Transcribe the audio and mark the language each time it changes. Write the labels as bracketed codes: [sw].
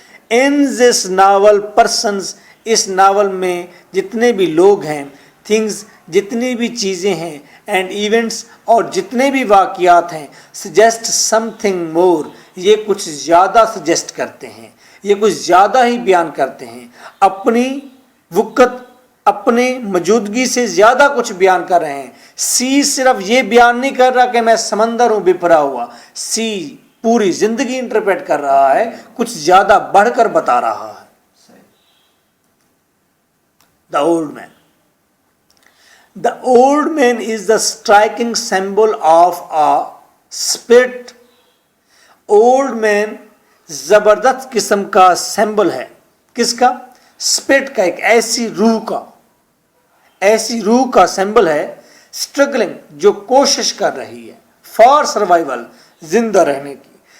[en] ان دس novel persons, [ur] اس novel میں جتنے بھی لوگ ہیں، تھنگز جتنی بھی چیزیں ہیں، اینڈ ایونٹس اور جتنے بھی واقعات ہیں، [en] suggest something more, [ur] یہ کچھ زیادہ سجیسٹ کرتے ہیں، یہ کچھ زیادہ ہی بیان کرتے ہیں، اپنی وقت، اپنے موجودگی سے زیادہ کچھ بیان کر رہے ہیں. سی صرف یہ بیان نہیں کر رہا کہ میں سمندر ہوں بپھرا ہوا، سی پوری زندگی انٹرپریٹ کر رہا ہے، کچھ زیادہ بڑھ کر بتا رہا ہے. [en] The old man, the old man is the striking symbol of a spirit. [ur] Old man زبردست قسم کا سمبل ہے، کس کا؟ اسپرٹ کا، ایک ایسی روح کا، ایسی روح کا سمبل ہے، اسٹرگلنگ جو کوشش کر رہی ہے، فار سروائیول، زندہ رہنے کی.